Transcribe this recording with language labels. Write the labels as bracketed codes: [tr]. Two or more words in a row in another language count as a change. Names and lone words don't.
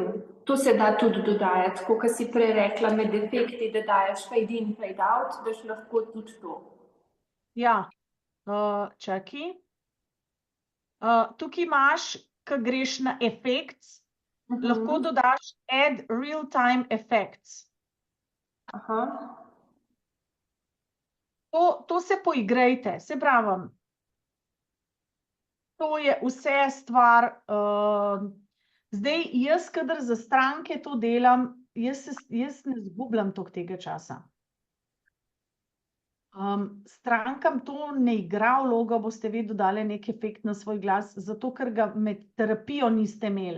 [sl] To se da tudi dodajati, tako kot si prej rekla, med efekti, da daješ [en] fade in, fade out, [sl] daš lahko tudi to. Ja, čakaj. Tukaj imaš, ko greš na effects, lahko dodaš [en] add real-time effects. [sl] Aha. To se poigrajte, se pravim. To je vse stvar. Zdaj, jaz, kadar za stranke to delam, jaz ne zgubljam toliko tega časa. Strankam to ne igra vloga, boste vi dodali nek efekt na svoj glas, zato ker ga med terapijo niste imeli.